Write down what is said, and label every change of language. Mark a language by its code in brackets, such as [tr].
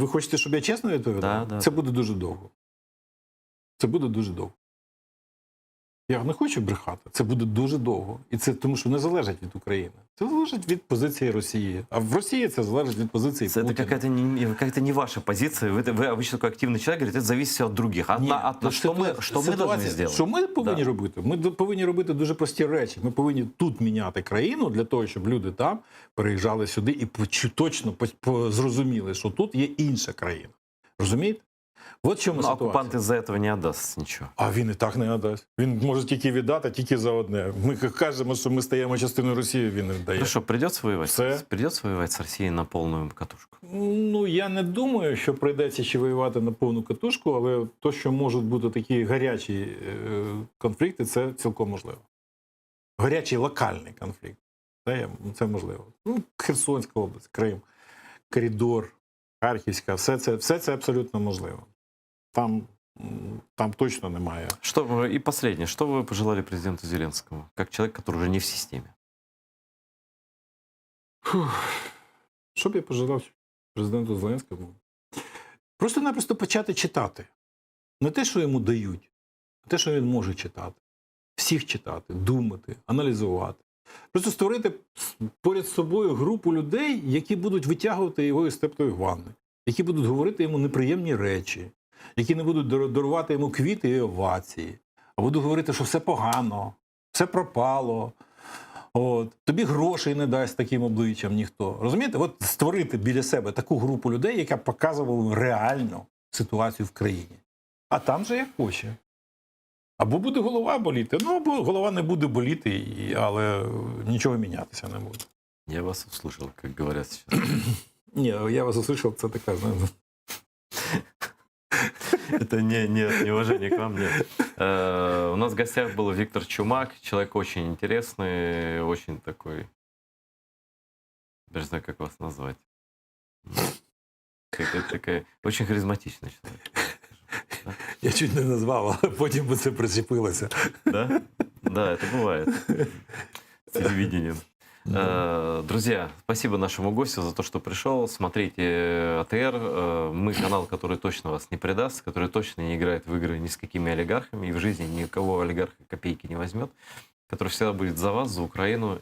[uk] ви хочете, щоб я чесно відповідав? [ru] Да. [uk] Це буде дуже довго. Це буде дуже довго. Я не хочу брехати. Це буде дуже довго. І це тому, що не залежить від України. Це залежить від позиції Росії. А в Росії це залежить від позиції [ru] Это [uk] Путіна. [ru] какая-то не ваша позиция. Вы обычно такой активный человек, говорите, это зависит от других. [uk] Ні, [ru] Что мы должны сделать? [uk] Що ми повинні [ru] Да. [uk] робити? Ми повинні робити дуже прості речі. Ми повинні тут міняти країну для того, щоб люди там переїжджали сюди і точно зрозуміли, що тут є інша країна. Розумієте? От в чому [ru] Но [uk] ситуація. [ru] оккупант из-за этого не отдаст ничего. [uk] А він і так не надасть. Він може тільки віддати, тільки за одне. Ми кажемо, що ми стаємо частиною Росії, він не дає. [ru] Ну что, придется воевать? [uk] Все. [ru] Придется воевать с Россией на полную катушку? [uk] Ну, я не думаю, що прийдеться ще воювати на повну катушку, але то, що можуть бути такі гарячі конфлікти, це цілком можливо. Гарячий локальний конфлікт. Це можливо. Ну, Херсонська область, Крим, коридор, Харківська, все це абсолютно можливо. Там точно немає. [ru] И последнее. Что вы пожелали президенту Зеленскому, как человек, который уже не в системе? [uk] Що б я пожелав президенту Зеленському? Просто-напросто почати читати. Не те, що йому дають, а те, що він може читати. Всіх читати, думати, аналізувати. Просто створити поряд з собою групу людей, які будуть витягувати його із теплої ванни, які будуть говорити йому неприємні речі, які не будуть дарувати йому квіти і овації, а будуть говорити, що все погано, все пропало. От. Тобі грошей не дасть таким обличчям ніхто. Розумієте? От створити біля себе таку групу людей, яка показувала реальну ситуацію в країні. А там же як хоче. Або буде голова боліти, ну або голова не буде боліти, але нічого мінятися не буде. [ru] Я вас услышал, как говорят сейчас. [uk] Ні, [ru] я вас услышав, [uk] це така, знаєте. [ru] Это не неуважение к вам, нет. У нас в гостях был Виктор Чумак, человек очень интересный, очень такой, даже не знаю, как вас назвать. Такая, очень харизматичный человек. Да? [uk] Я чуть не назвав, а потім би це причепилося. [ru] Да? Да, это бывает. С телевидением. Друзья, спасибо нашему гостю за то, что пришел. Смотрите АТР. Мы канал, который точно вас не предаст, который точно не играет в игры ни с какими олигархами и в жизни никого олигарха копейки не возьмет, который всегда будет за вас, за Украину.